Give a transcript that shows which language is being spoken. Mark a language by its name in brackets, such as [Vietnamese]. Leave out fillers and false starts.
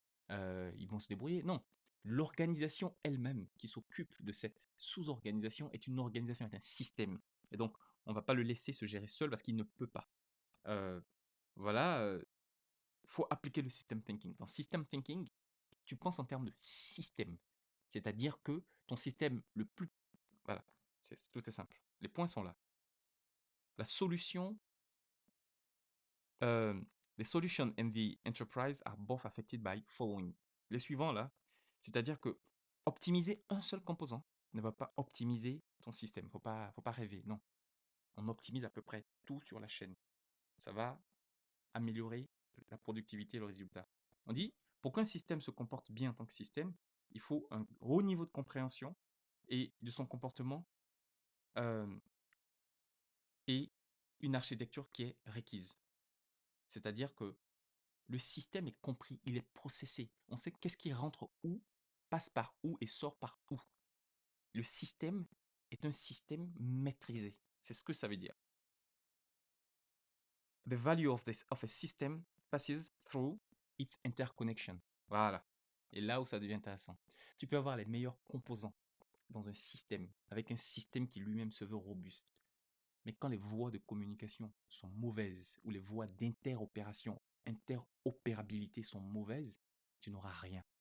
[French] Ils vont se débrouiller. Non, l'organisation elle-même qui s'occupe de cette sous-organisation est une organisation, est un système. Et donc, on ne va pas le laisser se gérer seul parce qu'il ne peut pas. Euh, voilà, faut appliquer le system thinking. Dans system thinking, tu penses en termes de système. C'est-à-dire que ton système le plus... Voilà, tout est simple. Les points sont là. La solution, [English] euh, the solution and the enterprise are both affected by following. [French] Les suivants là, c'est-à-dire que optimiser un seul composant ne va pas optimiser ton système. Faut pas rêver, non. On optimise à peu près tout sur la chaîne. Ça va améliorer la productivité et le résultat. On dit, pour qu'un système se comporte bien en tant que système, il faut un haut niveau de compréhension et de son comportement euh, et une architecture qui est requise. C'est-à-dire que le système est compris, il est processé. On sait qu'est-ce qui rentre où, passe par où et sort par où. Le système est un système maîtrisé. C'est ce que ça veut dire. [English] The value of a system passes through its interconnection. [French] Voilà. Et là où ça devient intéressant. Tu peux avoir les meilleurs composants dans un système, avec un système qui lui-même se veut robuste. Mais quand les voies de communication sont mauvaises, ou les voies interopérabilité sont mauvaises, tu n'auras rien.